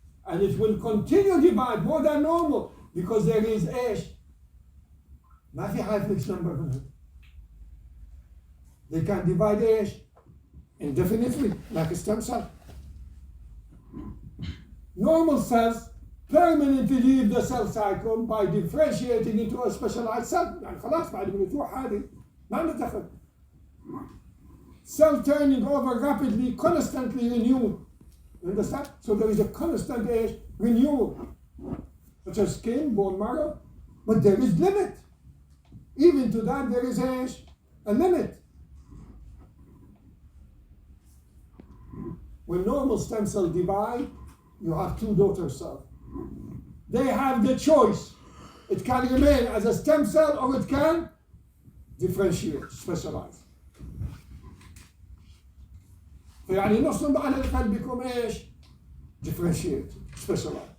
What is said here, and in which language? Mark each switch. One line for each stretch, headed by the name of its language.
English: And it will continue to divide more than normal because there is
Arabic: ما في
English: high flex number. They can divide indefinitely, like a stem cell. Normal cells permanently leave the cell cycle by differentiating into a specialized cell.
Arabic: يعني خلاص بعد ما تروح هذه ما ندخل.
English: Cell turning over rapidly, constantly renewed. You understand? So there is a constant renewal, such as skin, bone marrow, but there is limit. Even to that, there is a limit. When normal stem cells divide, you have two daughter cells. They have the choice. It can remain as a stem cell or it can differentiate, specialize.
Arabic: فيعني نص على الأقل بيكون
English: differentiate, specialize.